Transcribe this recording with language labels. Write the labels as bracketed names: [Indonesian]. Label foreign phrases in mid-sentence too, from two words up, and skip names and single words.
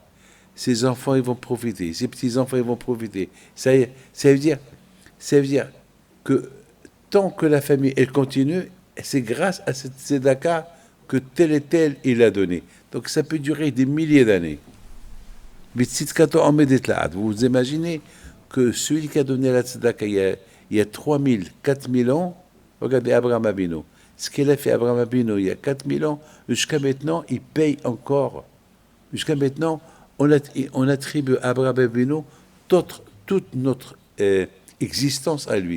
[French] Ses enfants, ils vont profiter. Ses petits-enfants, ils vont profiter. Ça veut dire que tant que la famille, elle continue, c'est grâce à cette tzedaka que tel et tel, il a donné. Donc ça peut durer des milliers d'années. [Hebrew] Mais צדקתו עומדת לעד. [French] Vous imaginez que celui qui a donné la tzedaka il y a 3000, 4000 ans, regardez Abraham Avinu. Ce qu'il a fait Abraham Avinu il y a 4000 ans, jusqu'à maintenant, il paye encore. Jusqu'à maintenant, on attribue à Abraham Avinu toute notre existence à lui.